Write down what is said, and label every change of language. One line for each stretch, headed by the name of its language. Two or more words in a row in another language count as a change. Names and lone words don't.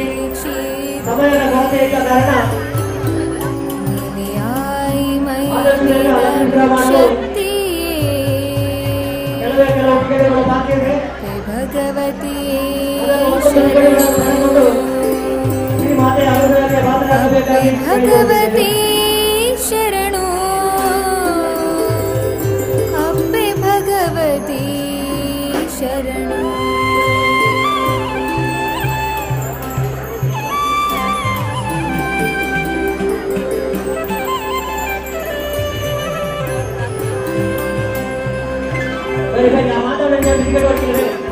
Kannada: ಸಮಯದ ಕೊರತೆ ಇದ್ದ ಕಾರಣ ಆದಷ್ಟು ಬೇಗ ಲಕ್ಷ್ಮೀ ಗ್ರಹ ಮಾಡಲು ಕೆಲವು ಟಿಕೆಟ್ಗಳು ಬಾಕಿ ಇದೆ. ಶ್ರೀ ಮಾತೆಯ ಅನುಗ್ರಹಕ್ಕೆ ಪಾತ್ರರಾಗಬೇಕಾಗಿ
Tulu: ಭಗವತಿ ಶರಣು ಅಪ್ಪೆ ಭಗವತಿ ಶರಣು.
Kannada: ಬರೀ ಮಾತಾಡೋದು ಟಿಕೆಟ್ ಹೊಡ್ತಿದ್ದಾರೆ.